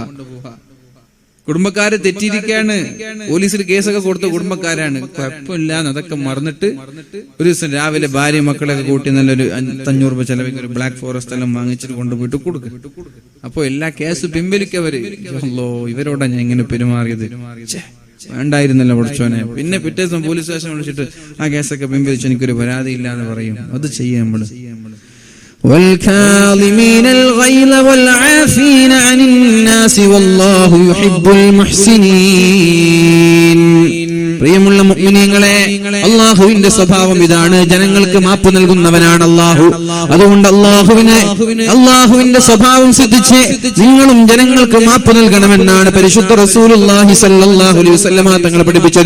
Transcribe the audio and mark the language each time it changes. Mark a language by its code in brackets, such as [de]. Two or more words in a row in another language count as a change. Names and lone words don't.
[ml] കുടുംബക്കാര് തെറ്റിയിരിക്കാണ്, പോലീസിൽ കേസൊക്കെ കൊടുത്ത കുടുംബക്കാരാണ്, കുഴപ്പമില്ല അതൊക്കെ മറന്നിട്ട് ഒരു ദിവസം രാവിലെ ഭാര്യ മക്കളൊക്കെ കൂട്ടി നല്ലൊരു 500 രൂപ ചെലവിൽ ഒരു [en] black forest [ml] എല്ലാം വാങ്ങിച്ചിട്ട് കൊണ്ടുപോയിട്ട് കൊടുക്കും. അപ്പൊ എല്ലാ കേസ് പിൻവലിക്കവര്, ഇവരോടാ ഞാൻ ഇങ്ങനെ പെരുമാറിയത്, വേണ്ടായിരുന്നല്ലോ പഠിച്ചോനെ. പിന്നെ പിറ്റേ ദിവസം [en] police station [ml] വിളിച്ചിട്ട് ആ കേസൊക്കെ പിൻവലിച്ച് എനിക്കൊരു പരാതി ഇല്ല എന്ന് പറയും. അത് ചെയ്യാം നമ്മള്. [ar] والكاظمين الغيظ والعافين عن الناس والله يحب المحسنين. [ml] പ്രിയമുള്ള മുഅ്മിനീങ്ങളെ, അല്ലാഹുവിന്റെ സ്വഭാവം ഇതാണ്, ജനങ്ങൾക്ക് മാപ്പ് നൽകുന്നവനാണ് അല്ലാഹു. അതുകൊണ്ട് അല്ലാഹുവിന്റെ സ്വഭാവം സിദ്ധിച്ച് നിങ്ങളും ജനങ്ങൾക്ക് മാപ്പ് നൽകണമെന്നാണ് പരിശുദ്ധ റസൂലുള്ളാഹി [ar] صلى الله عليه وسلم [ml] തങ്ങൾ പഠിപ്പിച്ചത്.